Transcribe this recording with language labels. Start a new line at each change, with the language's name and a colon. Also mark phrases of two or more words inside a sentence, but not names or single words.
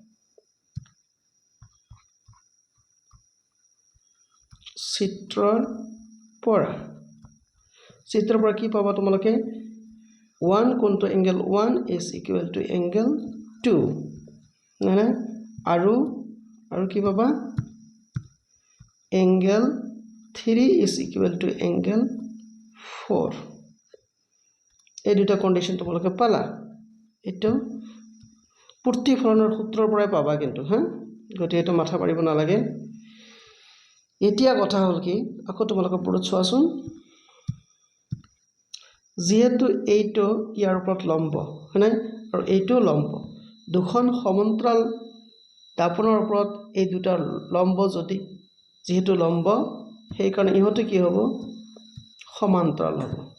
Assamese: কি পাবা তোমালোকে 1 কোণটো এংগল
English: 1 is equal to angle 2
Assamese: না আৰু কি পাবা
English: angle 3 is equal to angle 4
Assamese: এই দুটা কন্ডিশন তোমালোকে পালা এটো প্ৰতিফলনৰ সূত্ৰৰ পৰাই পাবা কিন্তু হ্যাঁ গতি এটো মাথা মাৰিব নালাগে এতিয়া কথা হল কি আকৌ তোমালোকে পঢ়ত চোৱাচোন যেহেতু এইটো ইয়াৰ ওপৰত লম্ব হয়নে আৰু এইটো লম্ব দুখন সমান্তৰাল দাপনৰ ওপৰত এই দুটা লম্ব যদি যেহেতু লম্ব সেই কাৰণে ইহতে কি হ'ব সমান্তৰাল হ'ব